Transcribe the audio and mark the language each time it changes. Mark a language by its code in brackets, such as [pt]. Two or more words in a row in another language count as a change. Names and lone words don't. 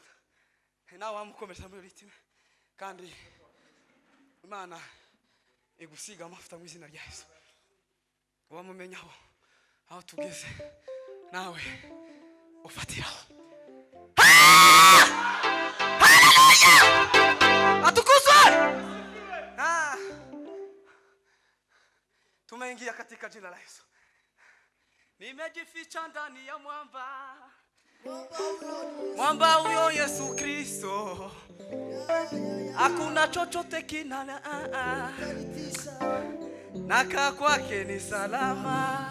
[rw] Nawe wamukomeza muri ritime kandi Imana igusiga amafuta mu izina rya Yesu. Wamumenyaho aho tugeze nawe ufatiraho. Haleluya! Atukuzwe! [sw] Tumeingia katika jina la Yesu. Nimejificha ndani ya mwamba. Mwamba huyo Yesu Kristo. Hakuna chochote kinana naka kwake ni salama.